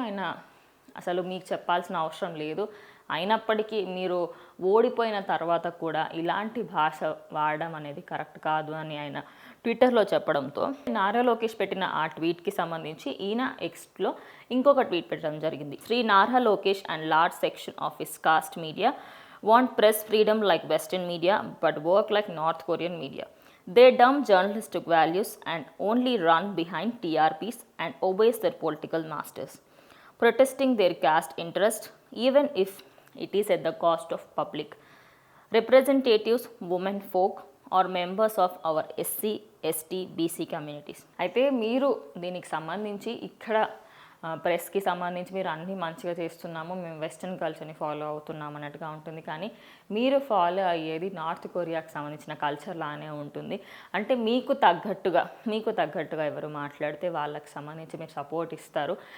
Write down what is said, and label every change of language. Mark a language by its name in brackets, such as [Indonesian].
[Telugu] ఆయన అసలు మీకు చెప్పాల్సిన అవసరం లేదు, అయినప్పటికీ మీరు ఓడిపోయిన తర్వాత కూడా ఇలాంటి భాష వాడడం అనేది కరెక్ట్ కాదు అని ఆయన ట్విట్టర్లో చెప్పడంతో నారా లోకేష్ పెట్టిన ఆ ట్వీట్కి సంబంధించి ఈయన ఎక్స్లో ఇంకొక ట్వీట్ పెట్టడం జరిగింది. [English] Shri Nara Lokesh and large section of his caste media want press freedom like western media but work like North Korean media. They dump journalistic values and only run behind TRPs and obeys their political masters, protesting their caste interest even if it is at the cost of public representatives, women folk or members of our SC, ST, BC communities. [Telugu] అయితే మీరు దీనికి సంబంధించి ఇక్కడ ప్రెస్కి సంబంధించి మీరు అన్నీ మంచిగా చేస్తున్నాము, మేము వెస్ట్రన్ కల్చర్ని ఫాలో అవుతున్నాము అన్నట్టుగా ఉంటుంది. కానీ మీరు ఫాలో అయ్యేది నార్త్ కొరియాకి సంబంధించిన కల్చర్ లానే ఉంటుంది. అంటే మీకు తగ్గట్టుగా ఎవరు మాట్లాడితే వాళ్ళకి సంబంధించి మీరు సపోర్ట్ ఇస్తారు.